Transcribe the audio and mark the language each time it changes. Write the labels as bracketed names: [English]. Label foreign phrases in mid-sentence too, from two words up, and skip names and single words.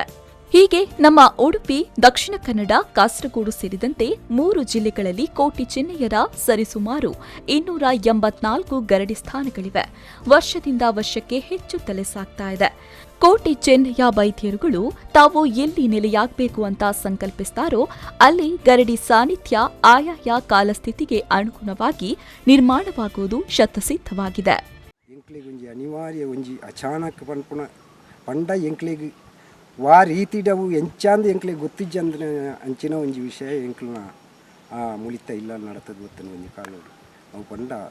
[Kannada] ಹೀಗೆ ನಮ್ಮ ಉಡುಪಿ, ದಕ್ಷಿಣ ಕನ್ನಡ, ಕಾಸರಗೋಡು ಸೇರಿದಂತೆ 3 ಜಿಲ್ಲೆಗಳಲ್ಲಿ ಕೋಟಿ ಚೆನ್ನಯ್ಯರ ಸರಿಸುಮಾರು 284 ಗರಡಿ ಸ್ಥಾನಗಳಿವೆ. ವರ್ಷದಿಂದ ವರ್ಷಕ್ಕೆ ಹೆಚ್ಚು ತಲೆ ಸಾಗ್ತಾ ಇದೆ. ಕೋಟಿ ಚೆನ್ನಯ್ಯ ವೈದ್ಯರುಗಳು ತಾವು ಎಲ್ಲಿ ನೆಲೆಯಾಗಬೇಕು ಅಂತ ಸಂಕಲ್ಪಿಸ್ತಾರೋ ಅಲ್ಲಿ ಗರಡಿ ಸಾನ್ನಿಧ್ಯ ಆಯಾಯ ಕಾಲಸ್ಥಿತಿಗೆ ಅನುಗುಣವಾಗಿ ನಿರ್ಮಾಣವಾಗುವುದು ಶತಸಿದ್ಧವಾಗಿದೆ. [Tulu] ವಾ ರೀತಿಡವು ಎಂಚಾಂದು ಎಂಕ್ಲಿಗೆ ಗೊತ್ತಿಜ್ಜಂದ್ರೆ ಅಂಚಿನ ಒಂಜಿ ವಿಷಯ ಎಂಕ್ಲನ ಮುಳಿತ ಇಲ್ಲ ನಡತದ ಗೊತ್ತನ ಒಂಜಿ ಕಾಲೋಡು ಅವು ಪಂಡ